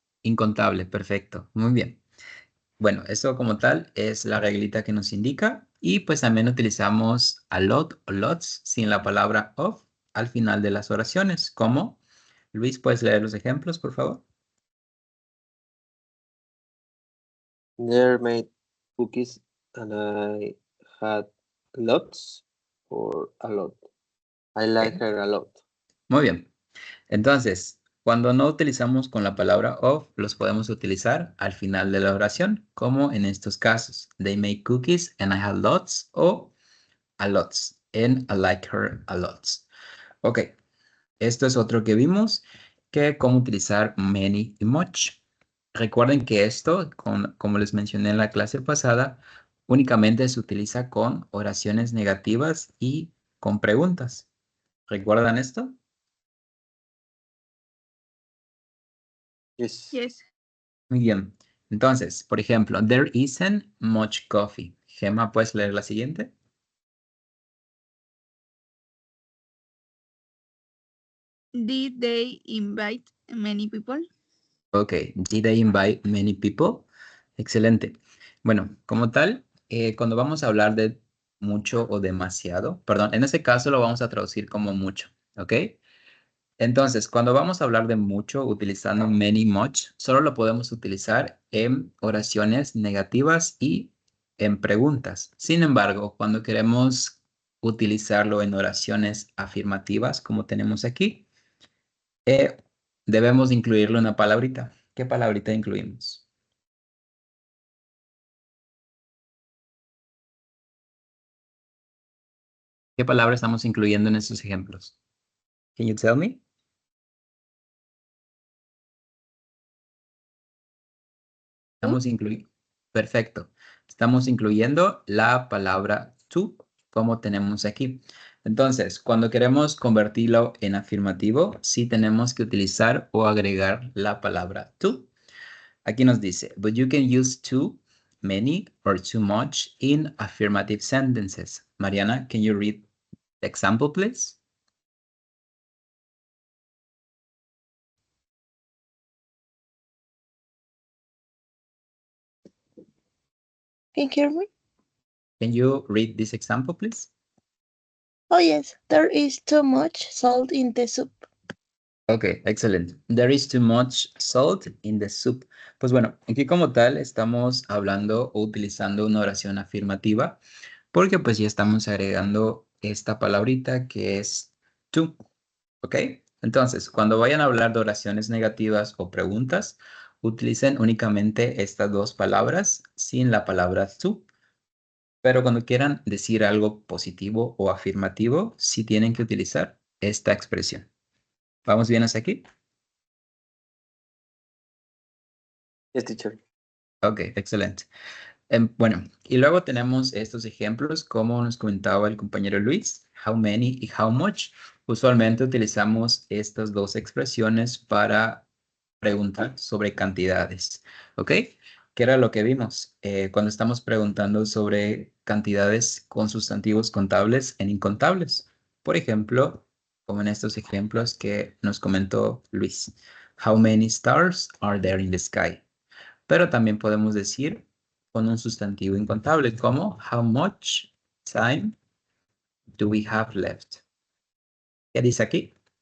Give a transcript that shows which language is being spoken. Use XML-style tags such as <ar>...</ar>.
<es>Incontable, perfecto. Muy bien. Bueno, esto como tal es la reglita que nos indica y pues también utilizamos a lot o lots sin la palabra of al final de las oraciones. ¿Cómo? Luis, ¿puedes leer los ejemplos, por favor?</es> <en>There made cookies and I had lots or a lot. I like Ok. her a lot.</en> <es>Muy bien. Entonces, cuando no utilizamos con la palabra of, los podemos utilizar al final de la oración, como en estos casos.</es> <en>They made cookies and I had lots o a lots en I like her a lot.</en> <es>Ok, esto es otro que vimos, que cómo utilizar many y much. Recuerden que esto, como les mencioné en la clase pasada, únicamente se utiliza con oraciones negativas y con preguntas. ¿Recuerdan esto?</es> <en>Yes. Yes.</en> <es>Muy bien. Entonces, por ejemplo,</es> <en>there isn't much coffee.</en> <es>Gemma, ¿puedes leer la siguiente?</es> <en>Did they invite many people? Ok. Did they invite many people?</en> <es>Excelente. Bueno, como tal, cuando vamos a hablar de mucho o demasiado, perdón, en ese caso lo vamos a traducir como mucho, ¿ok? Entonces, cuando vamos a hablar de mucho utilizando many, much, solo lo podemos utilizar en oraciones negativas y en preguntas. Sin embargo, cuando queremos utilizarlo en oraciones afirmativas, como tenemos aquí, eh, debemos incluirle una palabrita. ¿Qué palabrita incluimos? ¿Qué palabra estamos incluyendo en estos ejemplos?</es> <en>Can you tell me?</en> <es>Estamos incluyendo. Perfecto. Estamos incluyendo la palabra to, como tenemos aquí. Entonces, cuando queremos convertirlo en afirmativo, sí tenemos que utilizar o agregar la palabra to. Aquí nos dice,</es> <en>but you can use too, many, or too much in affirmative sentences. Mariana, can you read the example, please? Can you hear me? Can you read this example, please? Oh yes, there is too much salt in the soup.</en> <es>Ok, excelente.</es> <en>There is too much salt in the soup.</en> <es>Pues bueno, aquí como tal estamos hablando o utilizando una oración afirmativa porque pues ya estamos agregando esta palabrita que es to. ¿Ok? Entonces, cuando vayan a hablar de oraciones negativas o preguntas, utilicen únicamente estas dos palabras sin la palabra to. Pero cuando quieran decir algo positivo o afirmativo, sí tienen que utilizar esta expresión. ¿Vamos bien hasta aquí?</es> <en>Yes, teacher.</en> <es>Ok, excelente. Bueno, y luego tenemos estos ejemplos, como nos comentaba el compañero Luis, how many y how much. Usualmente utilizamos estas dos expresiones para preguntar sobre cantidades, ¿ok? ¿Qué era lo que vimos? Cuando estamos preguntando sobre cantidades con sustantivos contables en incontables. Por ejemplo, como en estos ejemplos que nos comentó Luis.</es> <en>How many stars are there in the sky?</en> <es>Pero también podemos decir con un sustantivo incontable como</es> <en>how much time do we have left?</en> <es>¿Qué dice aquí?</es>